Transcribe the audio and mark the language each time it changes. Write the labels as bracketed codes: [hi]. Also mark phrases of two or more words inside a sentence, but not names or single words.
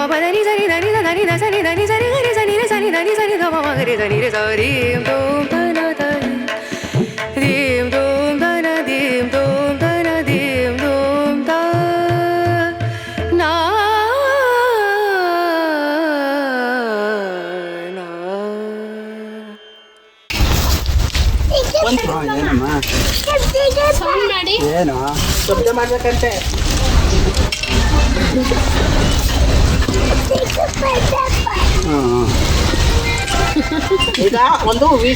[kn] పదని సరి దని దని ద సరి దని సరి గరి సని రే సని దని సరి గమ మమ గరి దని రే సరి దూం తన తదీం దీం దూం తన దీం దూం తన దీం దూం త నా నా ಏನಮ್ಮ ಸೌಂಡ್ ಮಾಡಿ ಏನು ಶಬ್ದ ಮಾಡ್ಬೇಕಂತೆ. ಹಾಂ ಈಗ ಒಂದು ವೀಸ